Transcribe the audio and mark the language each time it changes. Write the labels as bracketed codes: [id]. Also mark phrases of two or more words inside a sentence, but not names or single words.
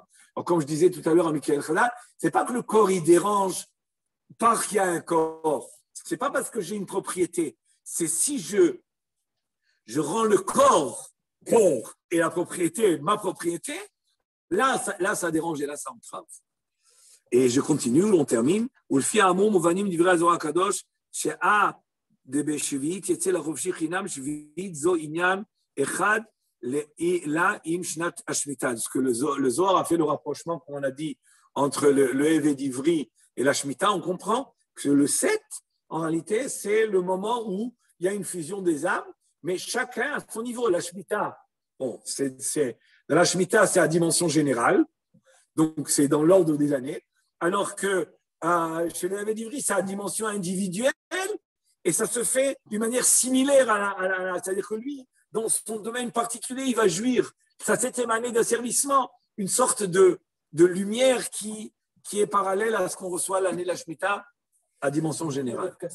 [fr] Alors, comme je disais tout à l'heure à Michael Khala, ce n'est pas que le corps il dérange parce qu'il y a un corps. Ce n'est pas parce que j'ai une propriété. C'est si je rends le corps et la propriété ma propriété, là, ça dérange et là, ça entrave. Et je continue, on termine. [he] ולפי האמור מובנים דברי הזוהר הקדוש שעה דבשביעית יצא לחופשי חינם שביעית זו עניין אחד לה עם שנת השמיטה. [fr] Parce que le Zohar a fait le rapprochement, comme on a dit, entre le [he] עבד עברי [fr] et la Shemitah. On comprend que le 7, en réalité, c'est le moment où il y a une fusion des âmes, mais chacun à son niveau. La Shemitah, dans la Shemitah, c'est à dimension générale, donc c'est dans l'ordre des années, alors que chez le [he] עבד עברי, [fr] c'est à dimension individuelle, et ça se fait d'une manière similaire c'est-à-dire que lui, dans son domaine particulier, il va jouir sa 7e année d'asservissement, une sorte de lumière qui est parallèle à ce qu'on reçoit l'année de la Shemitah à dimension générale.